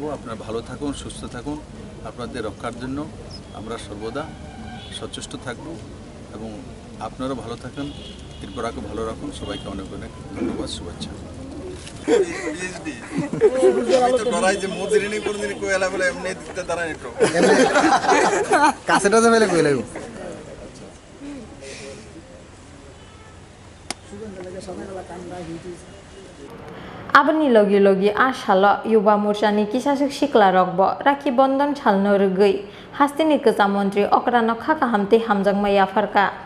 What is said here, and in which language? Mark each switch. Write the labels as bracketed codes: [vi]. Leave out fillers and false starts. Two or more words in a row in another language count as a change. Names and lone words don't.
[bn] আপনারা ভালো থাকুন, সুস্থ থাকুন, আপনাদের রক্ষার জন্য আমরা সর্বদা সচেষ্ট থাকব এবং আপনারাও ভালো থাকুন, ত্রিপুরাকে ভালো রাখুন। সবাইকে অনেক অনেক ধন্যবাদ, শুভেচ্ছা। কাছেটা তো মেলে কই লাগবো [trp] Abani logi a shalo yuba murshani kisasuk shikla rokbo Rakhi Bandhan chalno rugui Hastini Kaza Mantri Okrano Khaka Hamte Hamjang Maya Farka